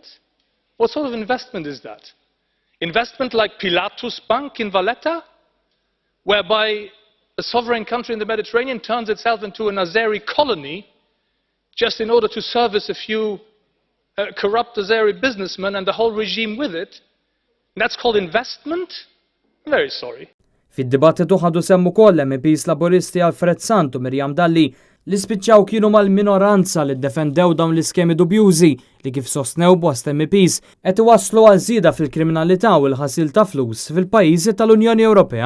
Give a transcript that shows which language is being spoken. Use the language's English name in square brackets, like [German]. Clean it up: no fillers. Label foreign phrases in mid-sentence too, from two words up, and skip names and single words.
[English] What sort of investment is that? Investment like Pilatus Bank in Valletta, whereby a sovereign country in the Mediterranean turns itself into an Azeri colony just in order to service a few corrupt Azeri businessmen and the whole regime with it? And that's called investment? I'm very sorry. [Maltese] Fid-dibattitu ħadu semmu koll MPs Laboristi Alfred Sant u Mirjam Dalli li spiċċaw kienu mal-minoranza li ddefendew dawn l-iskemi dubjużi li kif sostnew bost MPs qed iwasslu għal żieda fil-kriminalità u l-ħasil ta' flus fil-pajjiżi tal-Unjoni Ewropea.